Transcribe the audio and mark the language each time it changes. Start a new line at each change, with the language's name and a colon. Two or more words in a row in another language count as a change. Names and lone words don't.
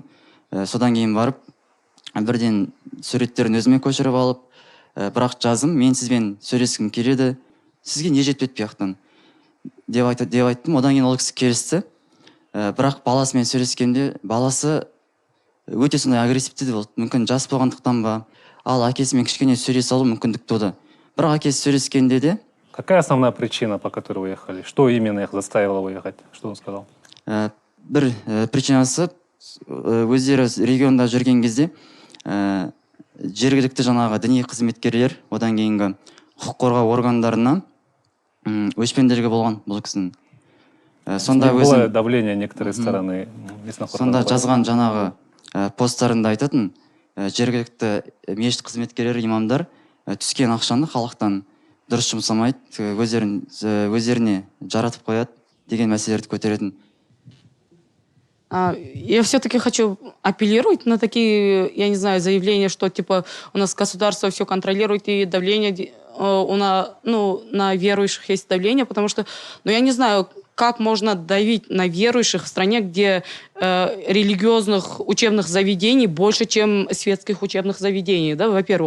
Kazakh: Содан кейін барып, бірден суреттерін өзіме көшіріп алып, бірақ жазым, мен сізбен сөйлескім келеді, сізге не жетпеді бұяқтан деп айттым. Одан кейін ол кісі келісті. бірақ баласымен сөйлескенде баласы өте сондай агрессивті де болды. Мүмкін жас болғандықтан ба, ал әкесімен кішкене сөйлесе алу мүмкіндік туды. Бірақ әкесі сөйлескенде де...
Russian: Какая основная причина, по которой вы уехали? Что именно их заставило уехать? Что он сказал?
Kazakh: Бір причинасы өздері регионда жүрген кезде жергілікті жаңағы діни қызметкерлер, одан кейінгі құқық қорғау органдарына өшпенділігі болған бұл кісінің. Сонда
Russian: было давление некоторой стороны.
Kazakh: Сонда жазған жаңағы посттарында айтатын жергілікті мешіт қызметкерлері, имамдар түскен ақшаны халықтан дұрыс жұмсамайды, өздеріне жаратып қояды деген мәселелерді көтеретін.
Russian: Я все-таки хочу апеллировать на такие, я не знаю, заявления, что типа у нас государство все контролирует и давление, на верующих есть давление, потому что, я не знаю, как можно давить на верующих в стране, где религиозных учебных заведений больше, чем светских учебных заведений, да, во-первых.